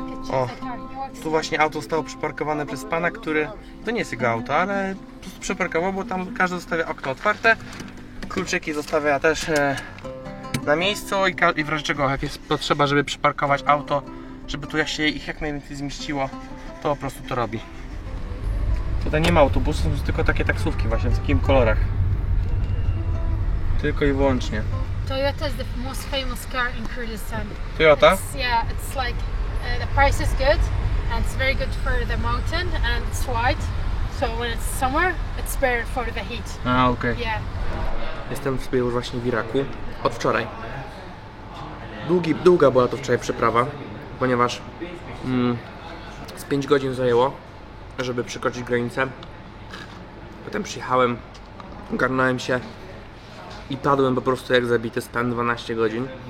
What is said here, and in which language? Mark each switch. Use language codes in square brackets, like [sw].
[pl] O, tu właśnie auto zostało przeparkowane przez pana, który, to nie jest jego auto, ale po prostu przeparkował, bo tam każdy zostawia okno otwarte, kluczyki zostawia też na miejscu i w razie czego jak jest potrzeba, żeby przyparkować auto, żeby tu się ich jak najwięcej zmieściło, to po prostu to robi. Tutaj nie ma autobusów, są tylko takie taksówki właśnie w takich kolorach. Tylko i wyłącznie. [en] Toyota is the most famous car in Kurdistan. Toyota? It's like the price is good and it's very good for the mountain and it's white. So when it's summer, it's better for the heat. [pl] A, okej. [en] Yeah. [pl] Jestem sobie już właśnie w Iraku od wczoraj. Długa była to wczoraj przeprawa, ponieważ z 5 godzin zajęło, żeby przekroczyć granicę. Potem przyjechałem, ogarnąłem się i padłem po prostu jak zabity, spałem 12 godzin.